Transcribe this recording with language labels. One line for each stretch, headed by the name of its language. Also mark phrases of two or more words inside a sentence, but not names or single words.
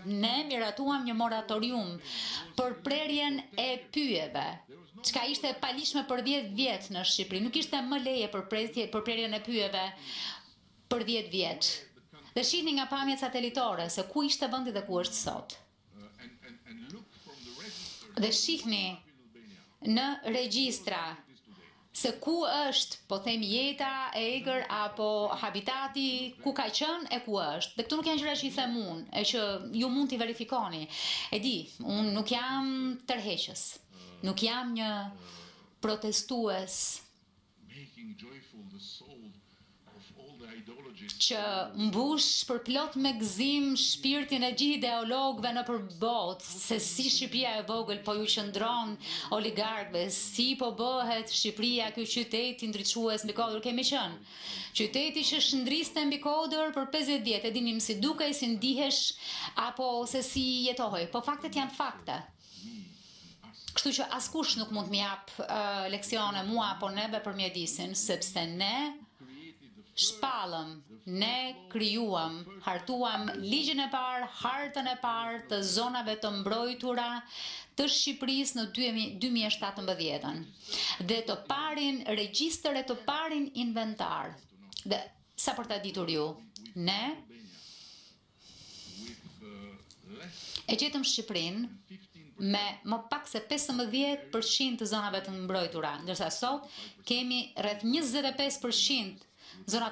Albanian: Ne miratuam një moratorium për prerjen e pyjeve, çka ishte palishme për 10 vjet në Shqipëri. Nuk ishte më leje për prerjen e pyjeve për 10 vjet. Dhe shihni nga pamjet satelitore se ku ishte vendi dhe ku është sot.
English: and look from the register
Albanian: Dhe shihni
English: in Albania
Albanian: në regjistra
English: it is today.
Albanian: se ku është, po themi, jeta e egër apo habitati, ku ka qenë e ku është. Dhe këtu nuk janë gjëra që i them unë, e që ju mund t'i verifikoni. E di, unë nuk jam tërheqës, nuk jam një protestues
English: Making joyful the soul of all the ideologies
Albanian: që mbush për plot me gëzim shpirtin e gjithë ideologëve në përbot, se si Shqipëria e vogël po ju qëndron oligarkëve, si po bëhet Shqipëria ky qytet i ndriçues mbi kodër. Kemi qenë qyteti që shndriste mbi kodër për 50 vjet, e dinim si dukej, si ndihesh apo se si jetohej, po faktet janë fakte. Kështu që askush nuk mund më jap leksione mua apo neve për mjedisin, sepse ne
English: created the
Albanian: shpallëm, ne krijuam, hartuam ligjin e parë, hartën e parë të zonave të mbrojtura të Shqipërisë në 2017 dhe të parin regjistër e të parin inventar. Dhe sa për ta ditur ju, ne e gjetëm Shqipërinë me më pak se 15% të zonave të mbrojtura, ndërsa sot kemi rreth 25% zonat mbrojtura.